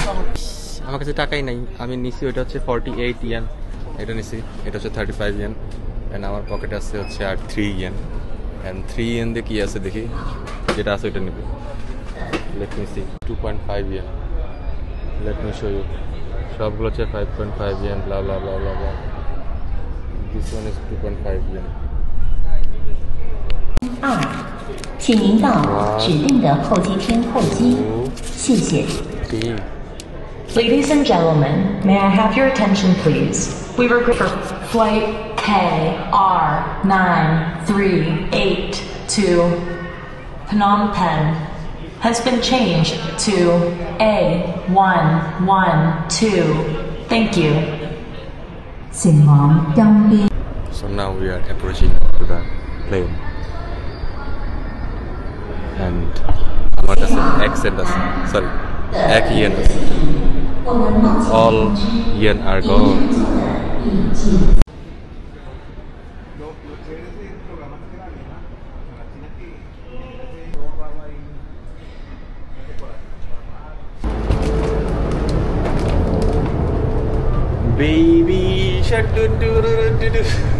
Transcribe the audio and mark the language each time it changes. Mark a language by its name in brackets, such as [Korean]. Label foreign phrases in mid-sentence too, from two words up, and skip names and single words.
[Bangla] আমার কাছে টাকাই নাই, আমি নিছি ওইটা হচ্ছে 48 ইয়েন, এটা নিছি, এটা হচ্ছে 35 ইয়েন, অ্যান্ড আমার পকেটে আছে হচ্ছে আর 3 ইয়েন, অ্যান্ড 3 ইয়েন দিয়ে কী আছে দেখি, যেটা আছে ওইটা নেব। [English] let me see, 2.5 yen, let me show you. [Bangla] সবগুলো হচ্ছে 5.5 ইয়েন, [English] blah blah blah blah blah. this one is 2.5 yen. [Chinese] 请您到指定的候机厅候机，谢谢。 [English] Ladies and gentlemen, may I have your attention please? We regret for flight KR9382 to Phnom Penh has been changed to A112. Thank you. So now we are approaching to the plane. [Bangla] And আমার কাছে accent আছে, sorry, এক ইয়েন আছে। [English] All yen are gone. Baby shark do do do do do.